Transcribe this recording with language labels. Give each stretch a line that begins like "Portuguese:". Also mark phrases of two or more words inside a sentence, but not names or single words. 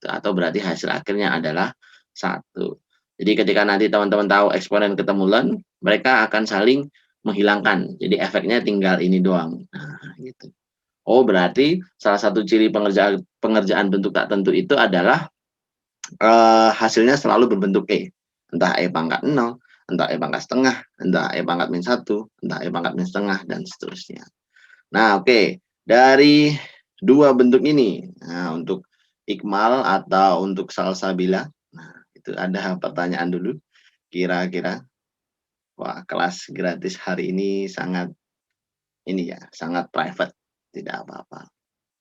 Indonesian: Atau berarti hasil akhirnya adalah 1. Jadi ketika nanti teman-teman tahu eksponen ketemu len, mereka akan saling menghilangkan. Jadi efeknya tinggal ini doang. Nah, gitu. Oh, berarti salah satu ciri pengerjaan pengerjaan bentuk tak tentu itu adalah hasilnya selalu berbentuk E. Entah E pangkat 0, entah E pangkat setengah, entah E pangkat min 1, entah E pangkat min setengah, dan seterusnya. Nah, oke. Dari dua bentuk ini, nah untuk ikmal atau untuk salsabila, nah itu ada pertanyaan dulu. Kira-kira, wah kelas gratis hari ini sangat ini ya, sangat private, tidak apa-apa.